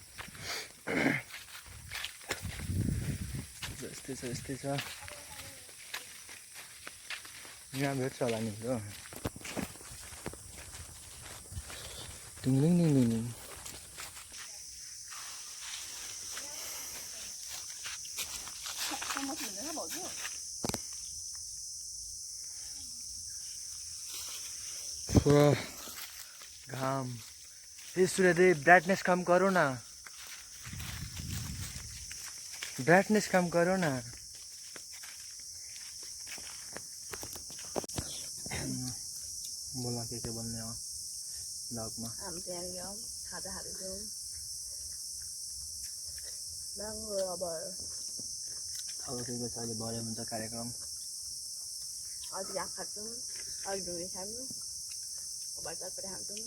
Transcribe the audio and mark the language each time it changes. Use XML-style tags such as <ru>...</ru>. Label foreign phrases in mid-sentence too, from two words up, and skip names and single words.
<ne>यस्तै छ यहाँ भेट्छ होला नि हो टिङ्लिङ टिङ्लिङ घाम</ne> <hi>ये सूर्यदेव ब्राइटनेस कम करो ना ब्राइटनेस कम करो ना बोला</hi> <ne>के बोल्ने हो ब्लगमा हामी चाहिँ यहाँ खाजाहरू दिउँ राम्रो अब ठिकै छ अहिले भरे हुन्छ कार्यक्रम अझै आँखा खान्छौँ अघि ढुङ्गे खानु अब चटपटे खान्छौँ</ne>